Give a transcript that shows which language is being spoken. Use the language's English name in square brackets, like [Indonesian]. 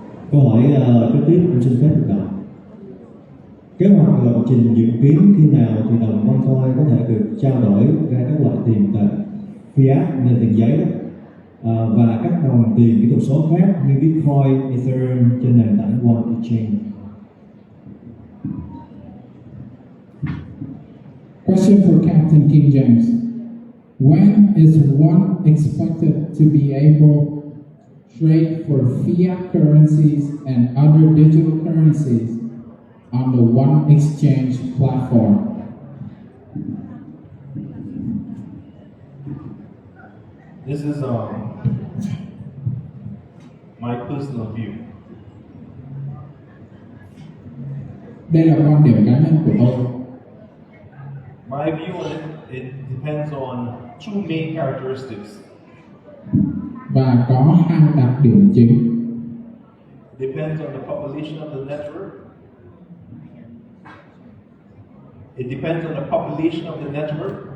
[Vietnamese] Câu hỏi kế tiếp cũng xin phép được đọc. Kế hoạch lộ trình dự kiến khi nào thì đồng OneCoin có thể được trao đổi ra các loại tiền tệ fiat nên tiền giấy đó, và các đồng tiền kỹ thuật số khác như Bitcoin, Ethereum trên nền tảng One Exchange. [English] Question for Captain King James. When is one expected to be able to trade for fiat currencies and other digital currencies on the One Exchange platform? This is my personal view. [Vietnamese] Đây là quan điểm cá nhân của tôi. [English] My view on it depends on two main characteristics. [Vietnamese] Và có hai đặc điểm chính. [English] It depends on the population of the network. It depends on the population of the network.